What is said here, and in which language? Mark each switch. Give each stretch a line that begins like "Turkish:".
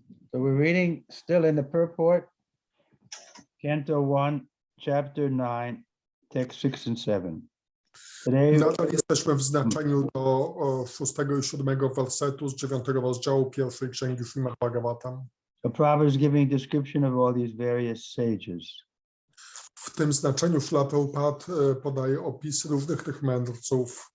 English: So we're reading still in the purport, Canto 1, Chapter 9, Text 6 and 7. Today,
Polish: Nadal jesteśmy w znaczeniu do 6 i 7 wersetu z 9 rozdziału pierwszej księgi Śrimad Bhagavatam.
English: the Prabhupada is giving description of all these various sages.
Polish: W tym znaczeniu Śrila Prabhupada podaje opis różnych tych mędrców,